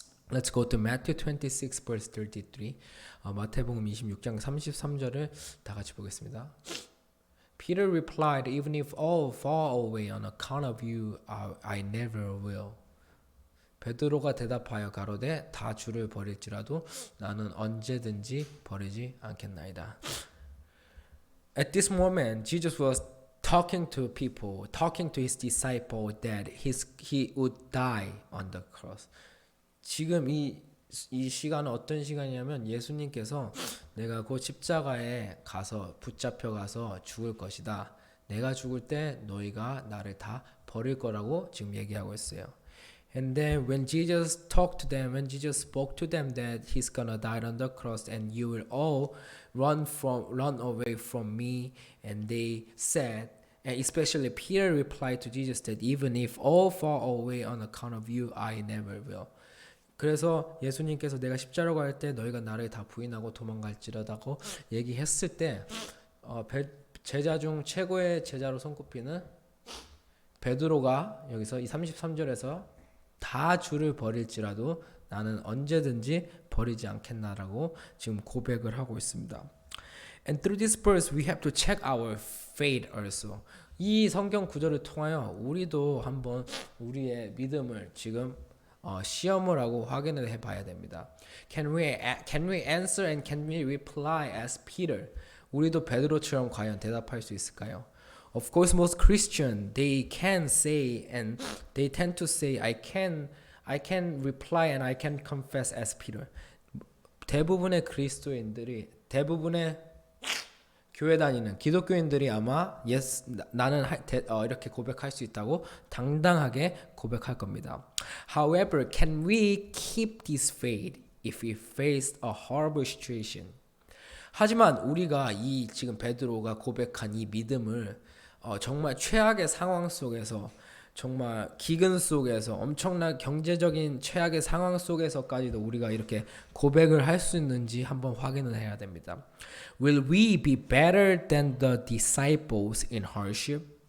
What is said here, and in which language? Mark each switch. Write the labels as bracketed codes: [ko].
[en] Let's go to Matthew 26 verse 33. [ko] 마태복음 26장 33절을 다 같이 보겠습니다. [en] Peter replied, "Even if all fall away on account of you, I never will." [ko] 베드로가 대답하여 가로되 다 주를 버릴지라도 나는 언제든지 버리지 않겠나이다. [en] At this moment, Jesus was talking to people, talking to his disciple that he would die on the cross. [ko] 지금 이 시간은 어떤 시간이냐면 예수님께서 내가 곧 십자가에 가서 붙잡혀 가서 죽을 것이다. 내가 죽을 때 너희가 나를 다 버릴 거라고 지금 얘기하고 있어요. [en] And then when Jesus spoke to them that he's gonna die on the cross and you will all run away from me, and they said, and especially Peter replied to Jesus that even if all fall away on account of you, I never will. [ko] 그래서 예수님께서 내가 십자가로 갈 때 너희가 나를 다 부인하고 도망갈지라다고 얘기했을 때 제자 중 최고의 제자로 손꼽히는 베드로가 여기서 이 33절에서 다 주를 버릴지라도 나는 언제든지 버리지 않겠나라고 지금 고백을 하고 있습니다. [en] And through this verse we have to check our faith also. [ko] 이 성경 구절을 통하여 우리도 한번 우리의 믿음을 지금 시험을 하고 확인을 해봐야 됩니다. [en] Can we answer and can we reply as Peter? [ko] 우리도 베드로처럼 과연 대답할 수 있을까요? [en] Of course, most Christian they can say and they tend to say I can reply and I can confess as Peter. [ko] 대부분의 그리스도인들이 대부분의 교회 다니는 기독교인들이 아마 yes 나는 이렇게 고백할 수 있다고 당당하게 고백할 겁니다. [en] However, can we keep this faith if we face a horrible situation? [ko] 하지만 우리가 이 지금 베드로가 고백한 이 믿음을 정말 최악의 상황 속에서 정말 기근 속에서 엄청난 경제적인 최악의 상황 속에서까지도 우리가 이렇게 고백을 할 수 있는지 한번 확인을 해야 됩니다. [en] Will we be better than the disciples in hardship?